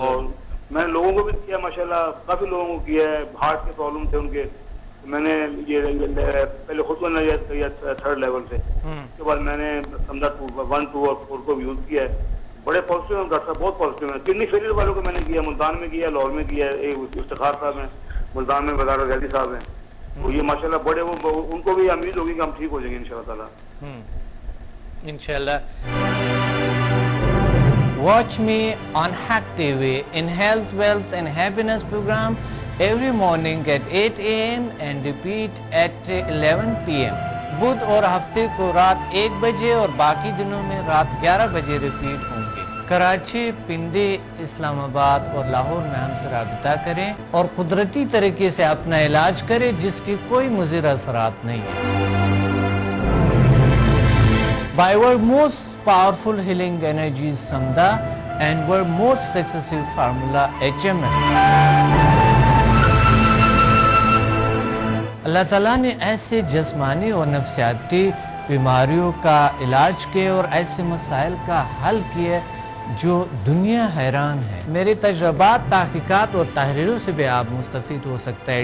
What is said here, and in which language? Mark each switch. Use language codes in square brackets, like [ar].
[ur] اور میں نے لوگوں کو بھی کیا ماشاءاللہ, کافی لوگوں کو کیا ہے, ہارٹ کے پرابلم تھے ان کے, میں نے یہ پہلے خود کو نہ 3rd لیول سے, اس کے بعد میں نے سمجھا 1, 2 اور 4 کو بھی یوز کیا ہے. بڑے پازیٹیو ہیں ڈاکٹر صاحب, بہت پازیٹیو ہیں. کڈنی فیلئر والوں کو میں نے کیا, ملتان میں کیا, لاہور میں کیا, افتخار صاحب ہیں ملتان میں, وزارت غازی صاحب ہیں. تو یہ ماشاءاللہ بڑے ان کو بھی امید ہوگی کہ ہم ٹھیک ہو جائیں گے انشاءاللہ تعالیٰ. انشاءاللہ. [en] Watch me on Hack TV in Health, Wealth and Happiness program every morning at 8 AM and repeat at 11 PM. [ur] بدھ اور ہفتے کو رات 1 بجے اور باقی دنوں میں رات 11 بجے ریپیٹ ہوں گے. کراچی, پنڈی, اسلام آباد اور لاہور میں ہم سے رابطہ کریں اور قدرتی طریقے سے اپنا علاج کریں جس کی کوئی مضر اثرات نہیں ہے. [en] By our most powerful healing energies Samda and our most successful formula HMN. [ur] اللہ تعالیٰ نے ایسے جسمانی اور نفسیاتی بیماریوں کا علاج کیے اور ایسے مسائل کا حل کیے جو دنیا حیران ہے. میری تجربات، تحقیقات اور تحریروں سے بھی آپ مستفید ہو سکتا ہے.